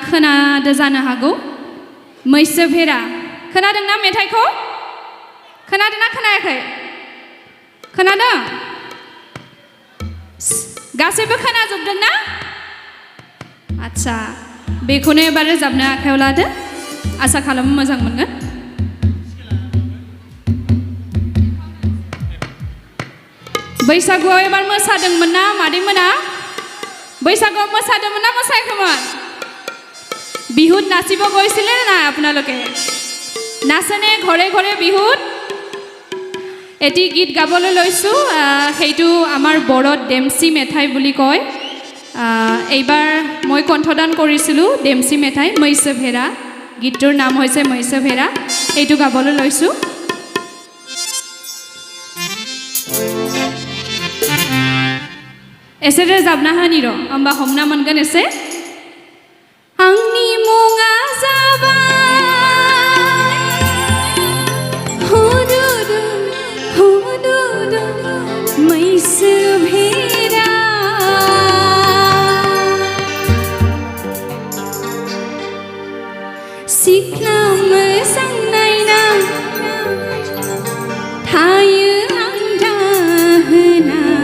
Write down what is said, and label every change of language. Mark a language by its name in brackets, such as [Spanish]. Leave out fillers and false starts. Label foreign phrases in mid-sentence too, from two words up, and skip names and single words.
[Bodo] जानो हागौ मैसो भेरा खोनादोंना मेथाइखौ खोनादोंना खोनायाखै खोनादों गासैबो खोनाजोबदोंना आच्छा बेखौनो एबार रोजाबनो आखायाव लादो आसा खालामो मोजां मोनगोन बैसागुआव एबार मोसादोंमोन ना मादैमोना बैसागुआव मोसादोंमोन ना मोसायाखैमोन [Assamese] বিহুত নাচিব গৈছিলে না আপোনালোকে নাচেনে ঘৰে ঘৰে বিহুত এটি গীত গাবলৈ লৈছোঁ সেইটো আমাৰ বড়ত ডেমচি মেথাই বুলি কয় এইবাৰ মই কণ্ঠদান কৰিছিলোঁ ডেমচি মেথাই मैसो भेरा গীতটোৰ নাম হৈছে मैसो भेरा এইটো গাবলৈ লৈছোঁ [Bodo] एसे रोजाबना होनि र' होमबा हमना मोनगोन एसे आंनि मुङा जाबाय हुदुदु हुदुदु मैसो भेरा सिख्ला मोजां नायना थायो आं दाहोना